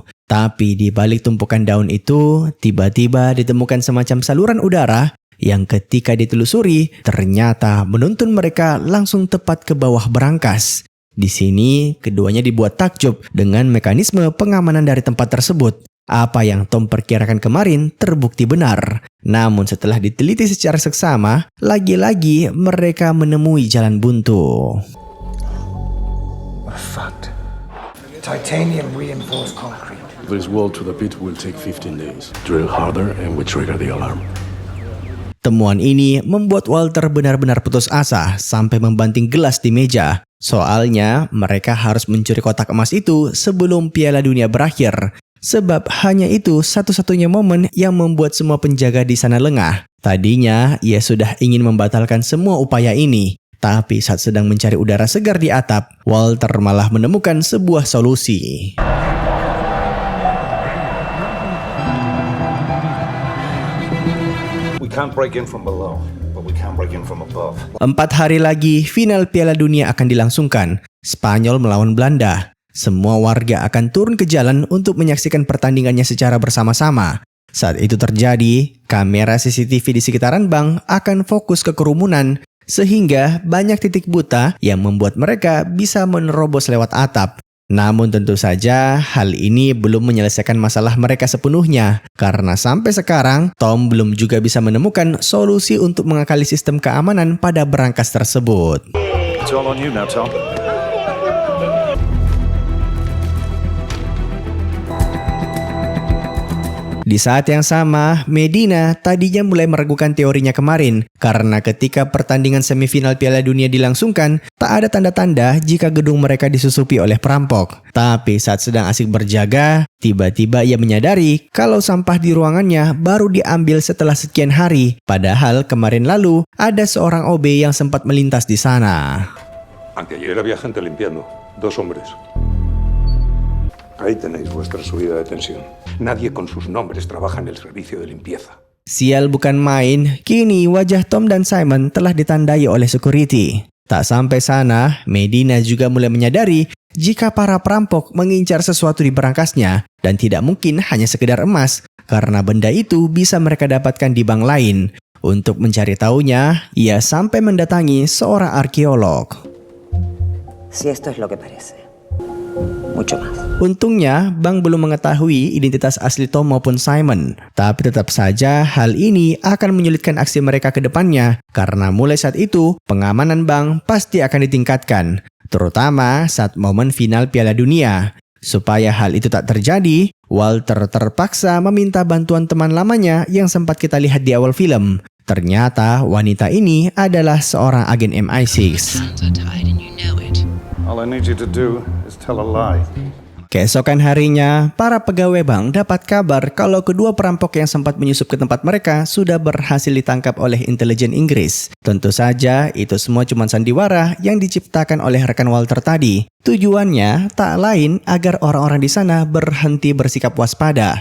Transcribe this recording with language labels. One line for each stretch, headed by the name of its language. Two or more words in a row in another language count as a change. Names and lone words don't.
Indonesian: Tapi di balik tumpukan daun itu, tiba-tiba ditemukan semacam saluran udara yang ketika ditelusuri ternyata menuntun mereka langsung tepat ke bawah berangkas. Di sini keduanya dibuat takjub dengan mekanisme pengamanan dari tempat tersebut. Apa yang Tom perkirakan kemarin terbukti benar. Namun setelah diteliti secara seksama, lagi-lagi mereka menemui jalan buntu.
English: What a fact. Titanium reinforced concrete. This wall to the pit will take 15 days. Drill harder and we trigger the alarm.
Indonesian: Temuan ini membuat Walter benar-benar putus asa sampai membanting gelas di meja. Soalnya mereka harus mencuri kotak emas itu sebelum Piala Dunia berakhir. Sebab hanya itu satu-satunya momen yang membuat semua penjaga di sana lengah. Tadinya ia sudah ingin membatalkan semua upaya ini. Tapi saat sedang mencari udara segar di atap, Walter malah menemukan sebuah solusi.
English: We can't break in from below, but we can break in from above.
Indonesian: 4 hari lagi, final Piala Dunia akan dilangsungkan. Spanyol melawan Belanda. Semua warga akan turun ke jalan untuk menyaksikan pertandingannya secara bersama-sama. Saat itu terjadi, kamera CCTV di sekitaran bank akan fokus ke kerumunan, sehingga banyak titik buta yang membuat mereka bisa menerobos lewat atap. Namun tentu saja hal ini belum menyelesaikan masalah mereka sepenuhnya, karena sampai sekarang Tom belum juga bisa menemukan solusi untuk mengakali sistem keamanan pada berangkas tersebut.
English: It's all on you now, Tom.
Indonesian: Di saat yang sama, Medina tadinya mulai meragukan teorinya kemarin karena ketika pertandingan semifinal Piala Dunia dilangsungkan, tak ada tanda-tanda jika gedung mereka disusupi oleh perampok. Tapi saat sedang asik berjaga, tiba-tiba ia menyadari kalau sampah di ruangannya baru diambil setelah sekian hari. Padahal kemarin lalu ada seorang OB yang sempat melintas di sana.
Spanish: Anteayer había gente limpiando. 2 hombres. Ahí tenéis vuestra subida de tensión. Nadie con sus nombres trabaja en el servicio de limpieza.
Indonesian: Sial bukan main, kini wajah Tom dan Simon telah ditandai oleh security. Tak sampai sana, Medina juga mulai menyadari jika para perampok mengincar sesuatu di berangkasnya dan tidak mungkin hanya sekedar emas, karena benda itu bisa mereka dapatkan di bank lain. Untuk mencari tahunya, ia sampai mendatangi seorang arkeolog.
Spanish: Si esto es lo que parece. Mucho más.
Indonesian: Untungnya, bank belum mengetahui identitas asli Tom maupun Simon. Tapi tetap saja hal ini akan menyulitkan aksi mereka ke depannya. Karena mulai saat itu, pengamanan bank pasti akan ditingkatkan. Terutama saat momen final Piala Dunia. Supaya hal itu tak terjadi, Walter terpaksa meminta bantuan teman lamanya yang sempat kita lihat di awal film. Ternyata wanita ini adalah seorang agen MI6.
English: All I need you to do is tell a lie.
Indonesian: Keesokan harinya, para pegawai bank dapat kabar kalau kedua perampok yang sempat menyusup ke tempat mereka sudah berhasil ditangkap oleh intelijen Inggris. Tentu saja, itu semua cuma sandiwara yang diciptakan oleh rekan Walter tadi. Tujuannya tak lain agar orang-orang di sana berhenti bersikap waspada.